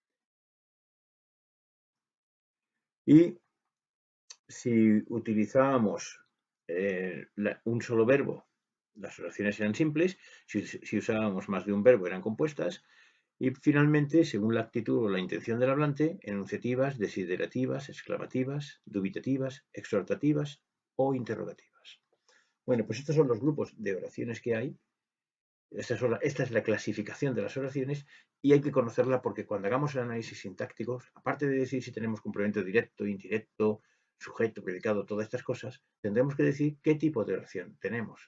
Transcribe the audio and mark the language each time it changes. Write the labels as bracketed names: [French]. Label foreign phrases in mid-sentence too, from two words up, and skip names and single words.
[Spanish] Y si utilizábamos un solo verbo, las oraciones eran simples. Si usábamos más de un verbo, eran compuestas. Y finalmente, según la actitud o la intención del hablante, enunciativas, desiderativas, exclamativas, dubitativas, exhortativas o interrogativas. Bueno, pues estos son los grupos de oraciones que hay. Esta es la clasificación de las oraciones y hay que conocerla porque cuando hagamos el análisis sintáctico, aparte de decir si tenemos complemento directo, indirecto, sujeto, predicado, todas estas cosas, tendremos que decir qué tipo de oración tenemos.